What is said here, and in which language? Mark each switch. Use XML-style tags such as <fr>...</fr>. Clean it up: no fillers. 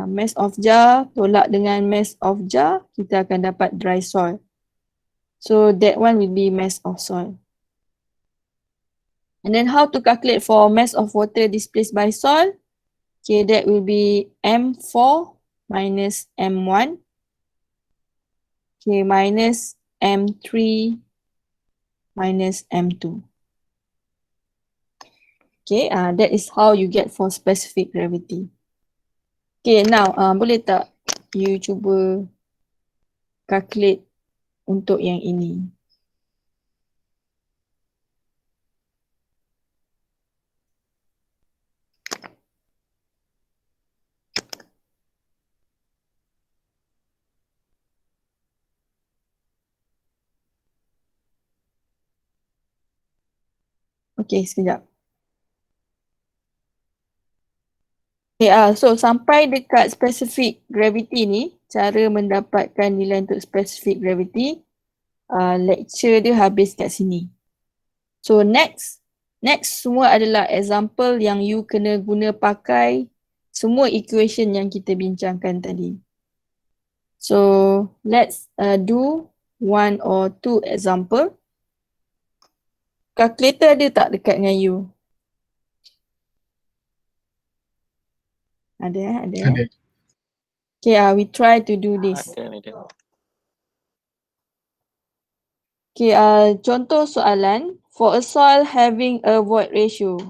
<en>Mass of jar</en> <ms>tolak dengan</ms> <en>mass of jar,</en> <ms>kita akan dapat</ms> <en>dry soil. So that one will be mass of soil. And then how to calculate for mass of water displaced by soil? Okay, that will be M4 minus M1. Okay, minus M3 minus M2. Okay, that is how you get for specific gravity.</en> <ms>Okay, now boleh tak you cuba calculate untuk yang ini? Okay, sekejap. Okay, so sampai dekat specific gravity ni, cara mendapatkan nilai untuk specific gravity, lecture dia habis kat sini. So next semua adalah example yang you kena guna pakai semua equation yang kita bincangkan tadi.</ms> <en>So let's do one or two example.</en> <ms>Calculator ada tak dekat dengan you? Ada. Ada.</ms> <en>Okay, we try to do this.</en> <ms>Ada.</ms> <en>Okay,</en> <ms>contoh soalan.</ms> <en>For a soil having a void ratio.</en>